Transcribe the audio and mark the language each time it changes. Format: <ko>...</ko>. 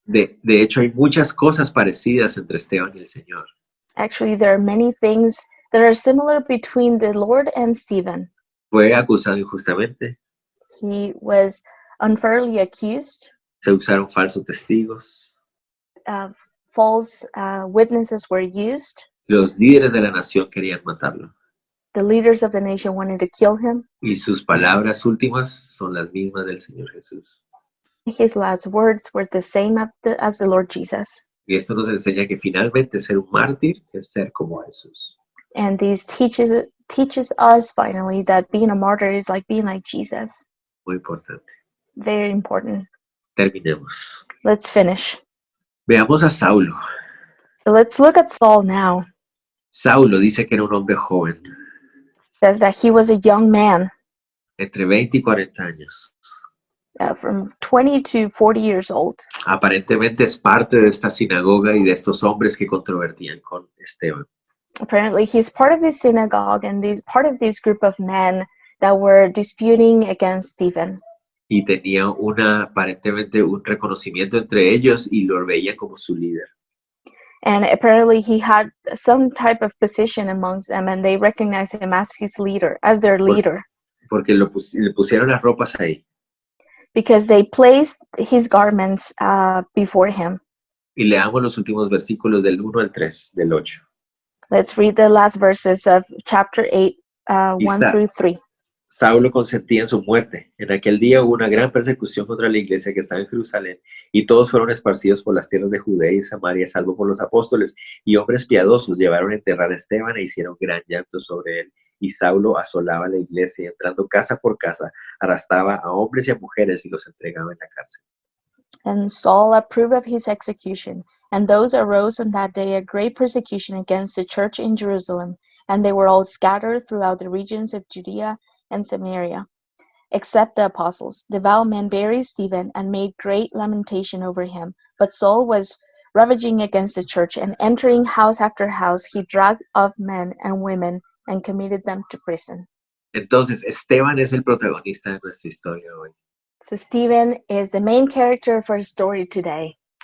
<es>De hecho, hay muchas cosas parecidas entre Esteban y el Señor.</es> <en>Actually, there are many things that are similar between the Lord and Stephen.</en> <es>Fue acusado injustamente,</es> <en>He was unfairly accused.</en> <es>se usaron falsos testigos,</es> <en>False witnesses were used.</en> <es>los líderes de la nación querían matarlo.</es> <en>The leaders of the nation wanted to kill him.</en> <es>Y sus palabras últimas son las mismas del Señor Jesús.</es> <en>His last words were the same as the Lord Jesus.</en> <es>Y esto nos enseña que finalmente ser un mártir es ser como Jesús.</es> <en>And this teaches us finally that being a martyr is like being like Jesus.</en> <es>Muy importante.</es> <en>Very important.</en> <es>Terminemos.</es> <en>Let's finish.</en> <es>Veamos a Saulo.</es> <en>So let's look at Saul now.</en> <es>Saulo dice que era un hombre joven,</es> <en>It says that he was a young man,</en> <es>entre 20 y 40 años.</es> <en>from 20 to 40 years old.</en> <es>Aparentemente es parte de esta sinagoga y de estos hombres que controvertían con Esteban.</es> <en>Apparently, he's part of this synagogue and part of this group of men that were disputing against Stephen.</en> <es>Y tenía aparentemente un reconocimiento entre ellos y lo veían como su líder.</es> <en>And apparently, he had some type of position amongst them, and they recognized him as his leader, as their leader,</en> <es>Porque le pusieron las ropas ahí.</es> <en>because they placed his garments before him.</en> <es>Y leamos los últimos versículos del 1 al 3, del 8.</es> <en>Let's read the last verses of chapter 8, 1 through 3.</en> <es>Saulo consentía en su muerte. En aquel día hubo una gran persecución contra la iglesia que estaba en Jerusalén, y todos fueron esparcidos por las tierras de Judea y Samaria, salvo por los apóstoles, y hombres piadosos llevaron a enterrar a Esteban e hicieron gran llanto sobre él. Y Saulo asolaba la iglesia y entrando casa por casa, arrastraba a hombres y a mujeres y los entregaba en la cárcel.</es> <en>And Saul approved of his execution, and those arose on that day a great persecution against the church in Jerusalem, and they were all scattered throughout the regions of Judea and Samaria, except the apostles. Devout men buried Stephen and made great lamentation over him. But Saul was ravaging against the church, and entering house after house, he dragged off men and women and committed them to prison.</en> <es>Entonces, Esteban es el protagonista de nuestra historia hoy.</es> <en>So Stephen is the main character of our story today.</en>